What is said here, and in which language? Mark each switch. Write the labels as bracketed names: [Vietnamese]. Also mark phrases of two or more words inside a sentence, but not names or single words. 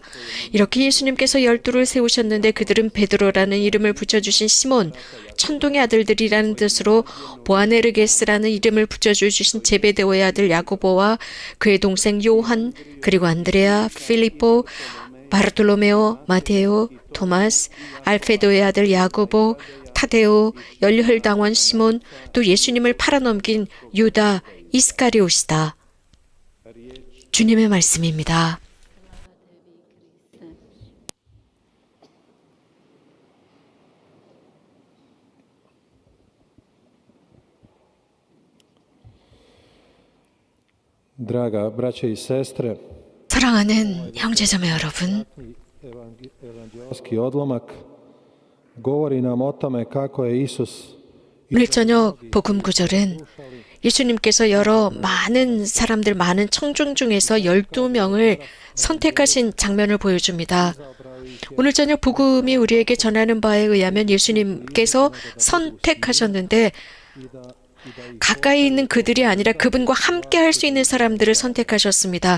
[Korean] 이렇게 예수님께서 12를 세우셨는데 그들은 베드로라는 이름을 붙여주신 시몬, 천둥의 아들들이라는 뜻으로 보아네르게스라는 이름을 붙여주신 제베데오의 아들 야고보와 그의 동생 요한, 그리고 안드레아, 필리포, 바르톨로메오, 마테오, 토마스, 알페도의 아들 야고보, 타데오, 열혈당원 시몬, 또 예수님을 팔아넘긴 유다 이스카리옷이다. 주님의 말씀입니다. [Croatian] Draga braće i sestre, [Korean] 사랑하는 형제자매 여러분, [Croatian] evanđelski odlomak govori nam o tome kako je Isus [Korean] 오늘 저녁 복음 구절은 예수님께서 여러 많은 사람들, 많은 청중 중에서 12명을 선택하신 장면을 보여줍니다. 오늘 저녁 복음이 우리에게 전하는 바에 의하면 예수님께서 선택하셨는데 가까이 있는 그들이 아니라 그분과 함께 할 수 있는 사람들을 선택하셨습니다.